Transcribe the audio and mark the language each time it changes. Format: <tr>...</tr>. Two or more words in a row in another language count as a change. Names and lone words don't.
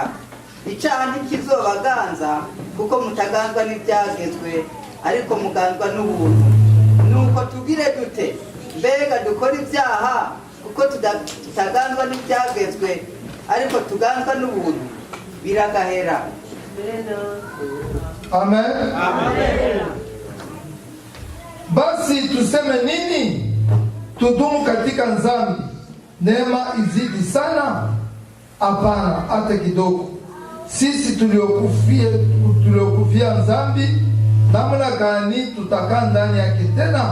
<rn>Icyaha ntikizobaganza, kuko mutaganzwa n'ibyagezwe, ariko muganzwa n'ubuntu. Nuko tugire dute? Mbega dukora ibyaha kuko tutaganzwa n'ibyagezwe, ariko tuganzwa n'ubuntu? Biragahera. Amen. Amen.</rn> <sw>Basi tuseme nini? Tudumu katika dhambi neema izidi sana? Hapana, hata kidogo. Sisi tuliokufia dhambi, namna gani tutakaa ndani yake tena?</sw>